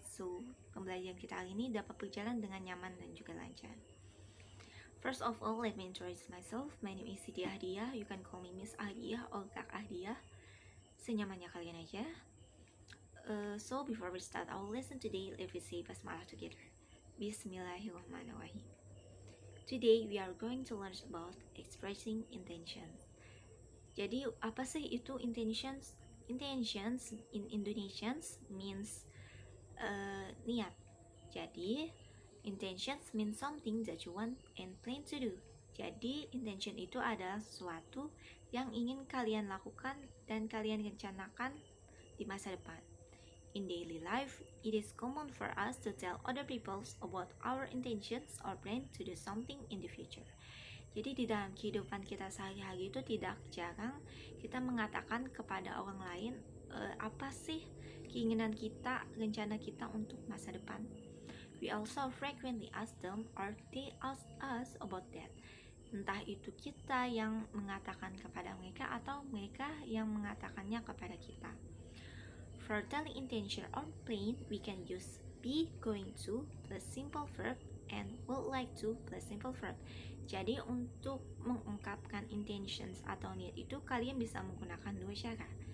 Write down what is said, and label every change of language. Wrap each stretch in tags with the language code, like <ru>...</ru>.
<id>So, pembelajaran kita hari ini dapat berjalan dengan nyaman dan juga lancar.</id> <en>First of all, let me introduce myself. My name is Siti Ahdiah. You can call me Miss Ahdiah or Kak Ahdiah.</en> <id>Senyamannya kalian aja.</id> <en>So, before we start our lesson today, let us say basmalah together. Bismillahirrahmanirrahim. Today we are going to learn about expressing intention.</en> <id>Jadi apa sih itu</id> <en>intentions? Intentions in Indonesians means niat.</en> <id>Jadi</id> <en>intentions means something that you want and plan to do.</en> <id>Jadi intention itu adalah sesuatu yang ingin kalian lakukan dan kalian rencanakan di masa depan.</id> <en>In daily life, it is common for us to tell other people about our intentions or plan to do something in the future.</en> <id>Jadi di dalam kehidupan kita sehari-hari itu tidak jarang kita mengatakan kepada orang lain apa sih keinginan kita, rencana kita untuk masa depan.</id> <en>We also frequently ask them or they ask us about that.</en> <id>Entah itu kita yang mengatakan kepada mereka atau mereka yang mengatakannya kepada kita.</id> <en>For telling intention or plan, we can use be going to plus simple verb and would like to plus simple verb.</en> <id>Jadi untuk mengungkapkan intentions atau niat itu kalian bisa menggunakan dua cara.</id>